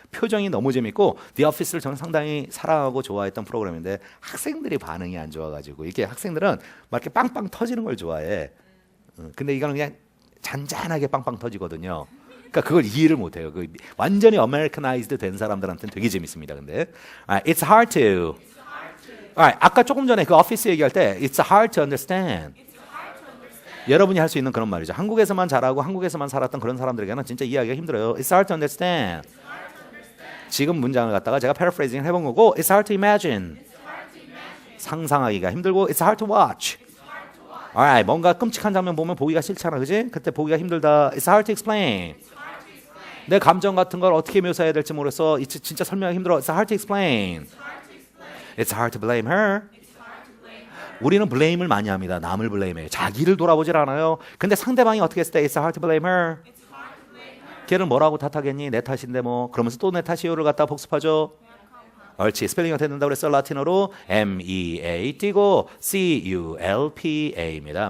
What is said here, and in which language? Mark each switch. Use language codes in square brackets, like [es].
[ko] 표정이 너무 재밌고 The Office를 저는 상당히 사랑하고 좋아했던 프로그램인데 학생들이 반응이 안 좋아가지고 이렇게 학생들은 막 이렇게 빵빵 터지는 걸 좋아해. 근데 이거는 그냥 잔잔하게 빵빵 터지거든요. 그러니까 그걸 이해를 못해요. 그 완전히 Americanized 된 사람들한테는 되게 재밌습니다. [en] 근데 it's hard to. [ko] 아까 조금 전에 그 오피스 얘기할 때 [en] it's hard to understand. [ko] 여러분이 할 수 있는 그런 말이죠. 한국에서만 잘하고 한국에서만 살았던 그런 사람들에게는 진짜 이해하기가 힘들어요. [en] It's hard to understand. [ko] 지금 문장을 갖다가 제가 paraphrasing 해본 거고 [en] it's hard to imagine. [ko] 상상하기가 힘들고 [en] it's hard to watch. [ko] Alright, 뭔가 끔찍한 장면 보면 보기가 싫잖아, 그지? 그때 보기가 힘들다. [en] It's hard to explain. [ko] 내 감정 같은 걸 어떻게 묘사해야 될지 모르겠어. 진짜 설명하기 힘들어. [en] It's hard to explain. It's hard to blame her. [ko] 우리는 블레임을 많이 합니다. 남을 블레임해요. 자기를 돌아보질 않아요. 근데 상대방이 어떻게 했을 때 [en] It's hard to blame her. [ko] 걔를 뭐라고 탓하겠니? 내 탓인데 뭐. 그러면서 또 내 탓이요를 갖다 복습하죠. 옳지. 스펠링 어떻게 된다고 그랬어? 라틴어로 MEA 띄고 CULPA입니다.